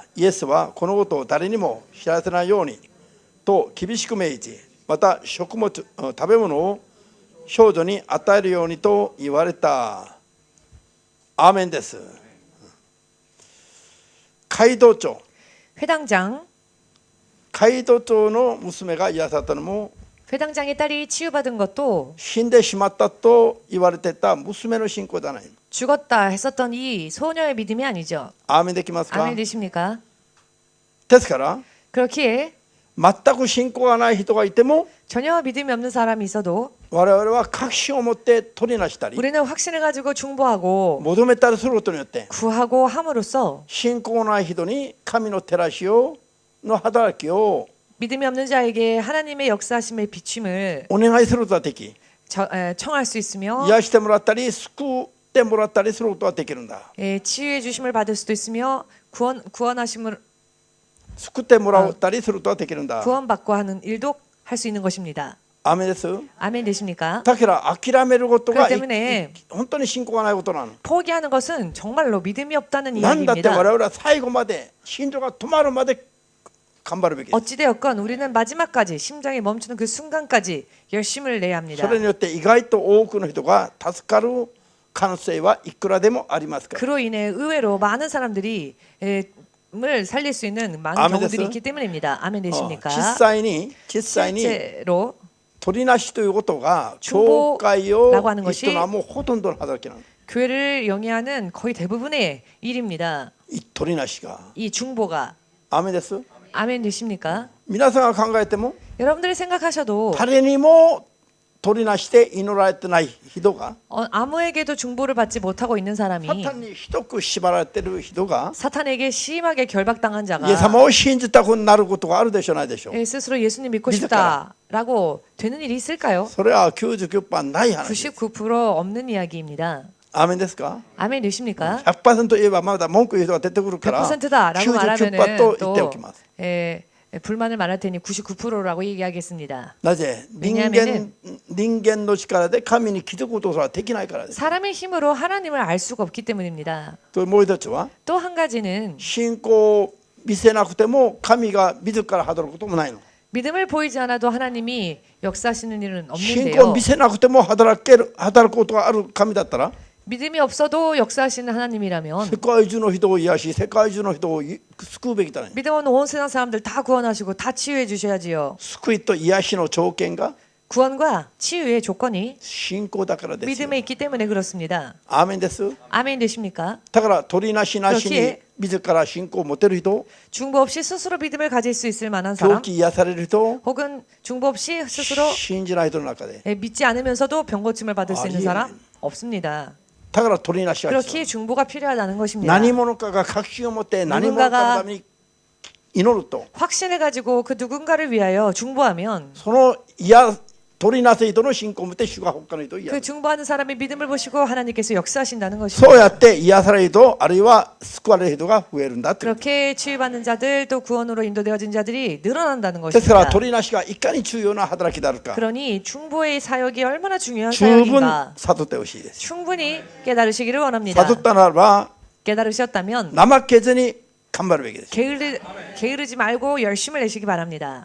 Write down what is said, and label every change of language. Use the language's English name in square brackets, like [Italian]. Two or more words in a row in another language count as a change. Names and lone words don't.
[Japanese] イエスはこのことを誰にも知らせないようにと厳しく命じ、また食べ物を少女に与えるようにと言われた。アーメンです。街道長 [Korean] 회당장 [Japanese] 街道長の娘が癒されたのも [Korean] 회당장의 딸이 치유받은 것도 [Japanese] 死んでしまったと言われてた娘の信仰じゃない。 [Korean] 죽었다 했었던 이 소녀의 믿음이 아니죠. [Japanese] アーメンできますか。 [Korean] 아멘 되십니까? [Japanese] ですから [Korean] 그렇기에 [Japanese] 全く信仰がない人がいても [Korean] 전혀 믿음이 없는 사람이 있어도 [Japanese] 我々は確信を持って取りなしたり [Korean] 우리는 확신을 가지고 중보하고 [Japanese] 求めたりすることによって [Korean] 구하고 함으로써 [Japanese] 信仰のない人に神の照らしをの働きを [Korean] 믿음이 없는 자에게 하나님의 역사하심의 비춤을 [Japanese] お願いすることができ [Korean] 청할 수 있으며 [Japanese] 癒してもらったり救ってもらったりすることができるんだ。 [Korean] 치유의 주심을 받을 수도 있으며 구원하심을 [Japanese] 救ってもらったりすることができるんだ。 [Korean] 구원받고 하는 일도 할 수 있는 것입니다. [Japanese] アーメンです。 [Korean] 아멘 되십니까? [Japanese] だから諦めることが [Korean] 그렇기 때문에 [Japanese] 本当に信仰がないことなの。 [Korean] 포기하는 것은 정말로 믿음이 없다는 [Japanese] なんだって我 [Korean] 이야기입니다. [Japanese] 々は最後まで心臓が止まるまで頑張るべきです。 [Korean] 어찌되었건 우리는 마지막까지 심장이 멈추는 그 순간까지 열심을 내야 합니다. [Japanese] それによって意外と多くの人が助かる可能性はいくらでもありますから。 [Korean] 그로 인해 의외로 많은 사람들이 을 살릴 수 있는 많은 아멘 경우들이 됐어요? 있기 때문입니다. 아멘 되십니까? [Japanese] 実際に [Korean] 실제로 [Japanese] 取りなしということが [Korean] 중보라고 [Japanese] 教会を [Korean] 하는 것이 [Japanese] 営むほとんどの働きなの。 [Korean] 교회를 영위하는 거의 대부분의 일입니다. [Japanese] 取りなしが。 [Korean] 이 중보가 [Japanese] アーメンです。 [Korean] 아멘 되십니까? [Japanese] 皆さんが考えても [Korean] 여러분들이 생각하셔도 [Japanese] 誰にも取りなして祈られてない人が [Korean] 아무에게도 중보를 받지 못하고 있는 [Japanese] サ [Korean] 사람이 [Japanese] タンにひどく縛られてる人が [Korean] 사탄에게 심하게 결박당한 [Japanese] イエス [Korean] 자가 [Japanese] 様を信じたくなることがあるでしょうないでしょう。 [Korean] 스스로 예수님 믿고 믿을까요? 싶다라고 되는 일이 있을까요? [Japanese] それは 99% ない話です。 [Korean] 99% 없는 이야기입니다. [Japanese] アーメンですか。 [Korean] 아멘 되십니까? [Japanese] 100% 言えばまだ文句言う人が出てくるから [Korean] 100%다라고 99% 말하면은 [Japanese] と言ってお [Korean] 또 [Japanese] きます。 [Korean] 불만을 말할 테니 99%라고 얘기하겠습니다. [Japanese] なぜ人 [Korean] 왜냐하면은 [Japanese] 間の力で神に気づくことすらできないからです。 [Korean] 사람의 힘으로 하나님을 알 수가 없기 때문입니다. [Japanese] ともう一つは [Korean] 또 한 가지는 [Japanese] 信仰を見せなくても神が自ら働くこともないの。 [Korean] 믿음을 보이지 않아도 하나님이 역사하시는 일은 [Japanese] 信仰を [Korean] 없는데요. [Japanese] 見せなくても働くことがある神だったら [Korean] 믿음이 없어도 역사하시는 하나님이라면 [Japanese] 世界中の人を癒し世界中の人を救うべきだね。 [Korean] 믿음 없는 온 세상 사람들 다 구원하시고 다 치유해 주셔야지요. [Japanese] 救いと癒しの条件が [Korean] 구원과 치유의 조건이 [Japanese] 信仰だからですよ。 [Korean] 믿음에 있기 때문에 그렇습니다. [Japanese] アーメンです。 [Korean] 아멘 되십니까? [Japanese] だから取りなしなしに [Korean] 그렇기에 [Japanese] 自ら信仰を持てる人 [Korean] 중보 없이 스스로 믿음을 가질 수 있을 만한 사람 [Japanese] 病気癒される人 [Korean] 혹은 중보 없이 스스로 [Japanese] 信じない人の中で [Korean] 믿지 않으면서도 병고침을 받을 수 있는 예. 사람 없습니다. [Japanese] だから取りなしが必要。 [Korean] 그렇기에 중보가 필요하다는 것입니다. [Japanese] 何者かが確信を持って何者かのために祈ると [Korean] 확신을 가지고 그 누군가를 위하여 중보하면 [Japanese] その取りなせ人の信仰を持って主が他の人を癒 [Korean] 그 [Japanese] す。 [Korean] 중보하는 사람의 믿음을 보시고 하나님께서 역사하신다는 [Japanese] そう [Korean] 것입니다. [Japanese] やって癒される人あるいは救われる人が増えるんだという。 [Korean] 그렇게 치유받는 자들 또 구원으로 인도되어진 자들이 늘어난다는 [Japanese] ですから [Korean] 것입니다. [Japanese] 取りなしがいかに重要な働きであるか [Korean] 그러니 중보의 사역이 얼마나 중요한 [Japanese] 十分 [Korean] 사역인가 [Japanese] 悟ってほしいです。 [Korean] 충분히 깨달으시기를 원합니다. [Japanese] 悟ったならば [Korean] 깨달으셨다면 [Japanese] 怠けずに頑張るべきです。 [Korean] 게으르지 말고 열심을 내시기 바랍니다.